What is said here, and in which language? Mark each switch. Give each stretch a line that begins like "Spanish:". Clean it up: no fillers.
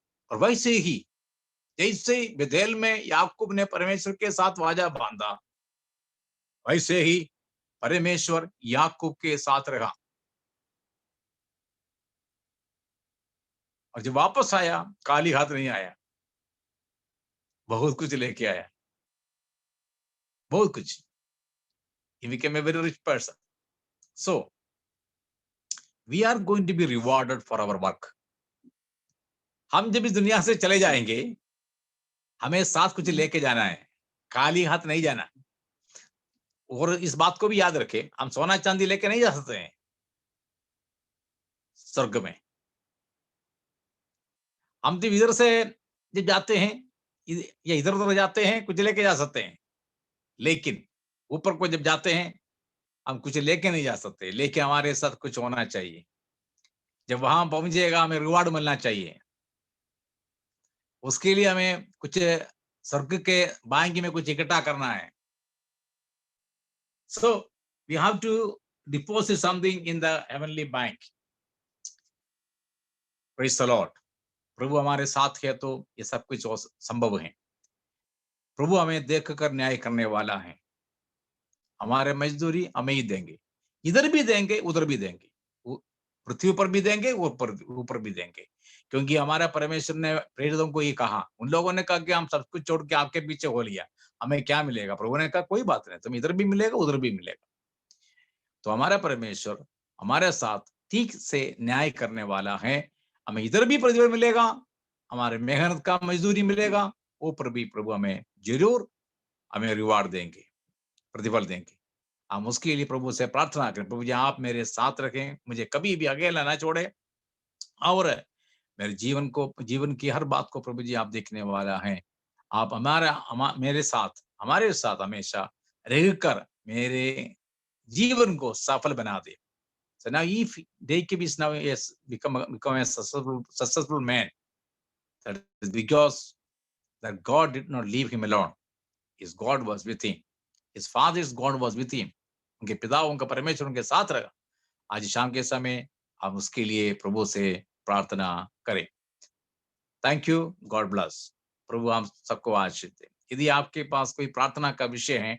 Hindi: और वैसे ही जैसे बेतेल में याकूब ने परमेश्वर के साथ वादा बांधा, वैसे ही परमेश्वर याकूब के साथ रहा। और जब वापस आया खाली हाथ नहीं आया, बहुत कुछ लेके आया, बहुत कुछ।
English: He became a very rich person. So we are going to be rewarded for our work.
Hindi: हम जब इस दुनिया से चले जाएंगे, हमें साथ कुछ लेके जाना है, खाली हाथ नहीं जाना। और इस बात को भी याद रखें, हम सोना चांदी लेके नहीं जा सकते हैं स्वर्ग में। हम जब इधर से जब जाते हैं या इधर उधर जाते हैं कुछ लेके जा सकते हैं, लेकिन ऊपर को जब जाते हैं हम कुछ लेके नहीं जा सकते, लेके हमारे साथ कुछ होना चाहिए। जब वहां पहुंचेगा हमें रिवार्ड मिलना चाहिए। उसके लिए हमें कुछ स्वर्ग के बैंक में कुछ इकट्ठा करना है।
English: So we have to deposit something in the heavenly bank. Praise the Lord.
Hindi: प्रभु हमारे साथ है तो ये सब कुछ संभव है। प्रभु हमें देख कर न्याय करने वाला है। हमारे मजदूरी हमें ही देंगे, इधर भी देंगे उधर भी देंगे, पृथ्वी पर भी देंगे, ऊपर ऊपर भी देंगे, क्योंकि हमारा परमेश्वर ने प्रेरितों को ये कहा। उन लोगों ने कहा कि हम सब कुछ छोड़ के आपके पीछे हो लिया, हमें क्या मिलेगा? प्रभु ने कहा कोई बात नहीं, तुम इधर भी मिलेगा उधर भी मिलेगा। तो हमारा परमेश्वर हमारे साथ ठीक से न्याय करने वाला है। हमें इधर भी प्रतिफल मिलेगा, हमारे मेहनत का मजदूरी मिलेगा, ऊपर भी प्रभु हमें जरूर हमें रिवार्ड देंगे, प्रतिफल देंगे। हम उसके लिए प्रभु से प्रार्थना करें, प्रभु जी आप मेरे साथ रखें, मुझे कभी भी अकेला ना छोड़े, और मेरे जीवन की हर बात को प्रभु जी आप देखने वाला है। आप मेरे साथ हमारे साथ हमेशा रहकर मेरे जीवन को सफल बना दे।
English: So now if Jacob is now yes become a successful man, that is because that God did not leave him alone. His God was with him. His father's God was with him.
Hindi: उनके पिता उनका परमेश्वर उनके साथ रहा। आज शाम के समय हम उसके लिए प्रभु से प्रार्थना करें।
English: Thank you, God bless.
Hindi: प्रभु हम सबको आशीष दे। यदि आपके पास कोई प्रार्थना का विषय है